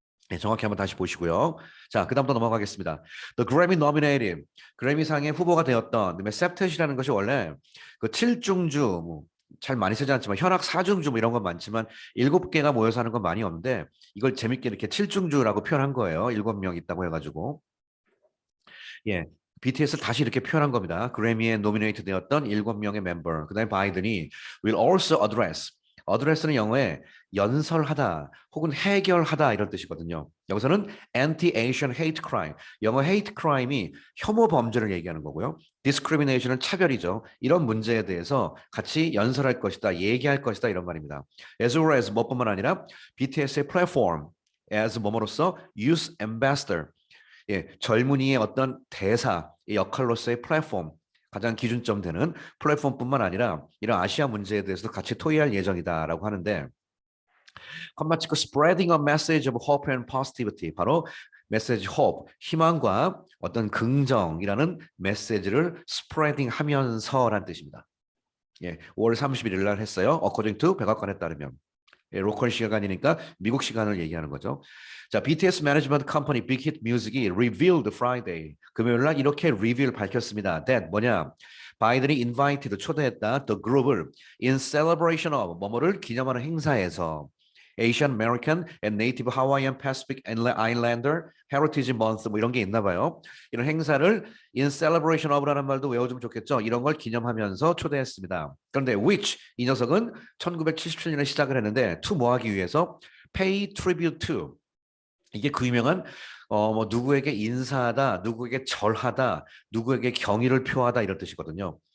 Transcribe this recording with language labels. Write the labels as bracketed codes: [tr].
[ko] 네, 정확히 한번 다시 보시고요. 자, 그다음부터 넘어가겠습니다. [en] The Grammy nominated, [ko] 그래미상의 후보가 되었던, 그다음에 septet이라는 것이 원래 그 7중주, 잘 많이 쓰지 않지만 현악 4중주 뭐 이런 건 많지만 7개가 모여서 하는 건 많이 없는데 이걸 재밌게 이렇게 7중주라고 표현한 거예요. 7명 있다고 해가지고. 예. BTS를 다시 이렇게 표현한 겁니다. 그래미에 노미네이트 되었던 7명의 멤버. 그다음에 바이든이 [en] will also address. [ko] address는 영어에 연설하다 혹은 해결하다 이런 뜻이거든요. 여기서는 [en] anti-Asian hate crime. [ko] 영어 hate crime이 혐오 범죄를 얘기하는 거고요. discrimination은 차별이죠. 이런 문제에 대해서 같이 연설할 것이다, 얘기할 것이다 이런 말입니다. as well as 뭐뿐만 아니라 BTS의 platform as 뭐뭐로서 youth ambassador 예, 젊은이의 어떤 대사, 역할로서의 플랫폼, 가장 기준점 되는 플랫폼뿐만 아니라 이런 아시아 문제에 대해서도 같이 토의할 예정이다라고 하는데 컴마 찍고 [en] spreading a message of hope and positivity [ko] 바로 메시지 hope, 희망과 어떤 긍정이라는 메시지를 spreading 하면서라는 뜻입니다. 예, 5월 31일 날 했어요. according to 백악관에 따르면. 예, 로컬 시간이니까 미국 시간을 얘기하는 거죠. 자, BTS 매니지먼트 컴퍼니 빅히트 뮤직이 [en] revealed Friday [ko] 금요일 날 이렇게 리뷰를 밝혔습니다. That 뭐냐? 바이든이 invited 초대했다 the group을 [en] in celebration of [ko] 뭐뭐를 기념하는 행사에서 Asian American and Native Hawaiian Pacific Islander Heritage Month 뭐 이런 게 있나 봐요. 이런 행사를 [en] in celebration of [ko] 라는 말도 외워주면 좋겠죠. 이런 걸 기념하면서 초대했습니다. 그런데 which 이 녀석은 1977년에 시작을 했는데 to 뭐 하기 위해서 [en] pay tribute to [ko] 이게 그 유명한 뭐 누구에게 인사하다, 누구에게 절하다, 누구에게 경의를 표하다 이런 뜻이거든요.